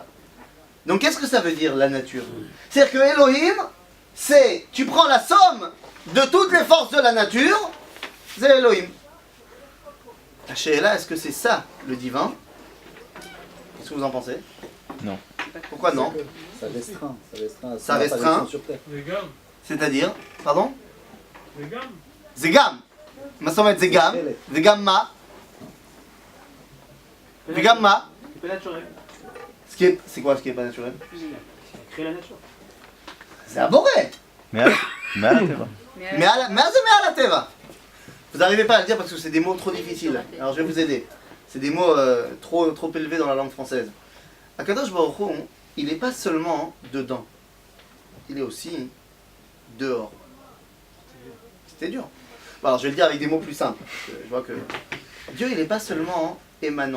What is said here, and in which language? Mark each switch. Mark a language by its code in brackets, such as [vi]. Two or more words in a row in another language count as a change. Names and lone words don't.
[fr] Donc qu'est-ce que ça veut dire la nature? C'est-à-dire que Elohim, c'est, tu prends la somme de toutes les forces de la nature, c'est Elohim. La Sheila, est-ce que c'est ça le divin? Qu'est-ce que vous en pensez? Non. Pourquoi non? Ça restreint. Ça restreint. Sur terre. Les gars, C'est-à-dire, pardon? les gars, [he] זה גם. מה זאת אומרת זה גם? וגם מה? וגם מה? [fr] C'est pas naturel. C'est quoi ce qui est pas naturel? Il a créé la nature. [he] זה הבורא. מעל הטבע. מה זה מעל הטבע? [fr] Vous n'arrivez pas à le dire parce que c'est des mots trop difficiles. Alors je vais vous aider. C'est des mots trop élevés dans la langue française. Akadosh Baruch Hu, il n'est pas seulement dedans. Il est aussi dehors. C'était dur. Bon, alors je vais le dire avec des mots plus simples. Je vois que Dieu, il n'est pas seulement émanant.